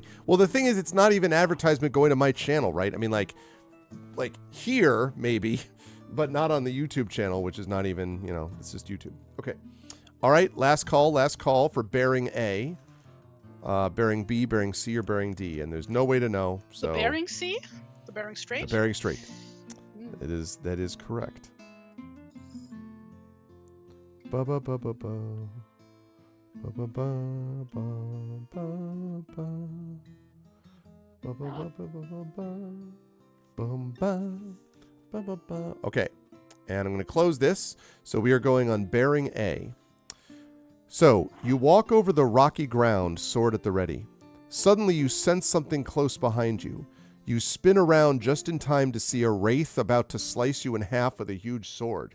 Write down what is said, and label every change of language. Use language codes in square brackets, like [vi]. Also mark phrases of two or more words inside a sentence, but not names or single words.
[en] Well, the thing is, it's not even advertisement going to my channel, right? I mean, like here, maybe, but not on the YouTube channel, which is not even, it's just YouTube. Okay. All right, last call for bearing A, bearing B, bearing C, or bearing D, and there's no way to know. So the bearing C? The bearing straight? The bearing straight. That is correct. Ba ba ba ba ba. Ba ba ba ba ba ba. Ba ba ba ba ba ba. Bum ba ba ba ba. Okay, and I'm going to close this. So we are going on bearing A. So you walk over the rocky ground, sword at the ready. Suddenly you sense something close behind you. You spin around just in time to see a wraith about to slice you in half with a huge sword.